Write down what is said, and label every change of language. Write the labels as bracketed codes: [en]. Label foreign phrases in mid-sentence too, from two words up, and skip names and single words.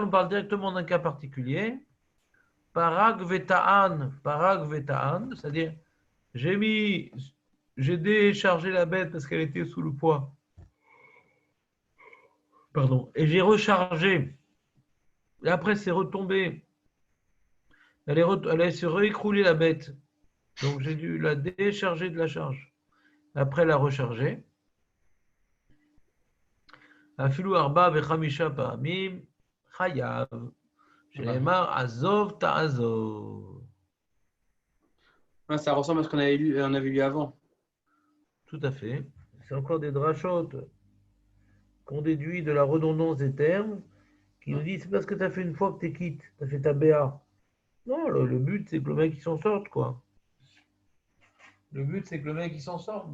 [fr] On parle directement d'un cas particulier. [he] פרק וטען, [fr] c'est-à-dire j'ai déchargé la bête parce qu'elle était sous le poids. Pardon. Et j'ai rechargé. Et après, c'est retombé. Elle s'est réécroulée la bête. Donc, j'ai dû la décharger de la charge. Après, la recharger. [he] אפילו ארבע וחמשה פעמים חייב. שנאמר עזוב תעזוב. [fr] Ça ressemble à ce qu'on avait lu avant. Tout à fait. C'est encore des drachotes qu'on déduit de la redondance des termes, qui nous disent c'est parce que tu as fait une fois que tu es quitte, tu as fait ta BA. Non, le but, c'est que le mec, il s'en sorte, quoi. Le but, c'est que le mec, il s'en sorte.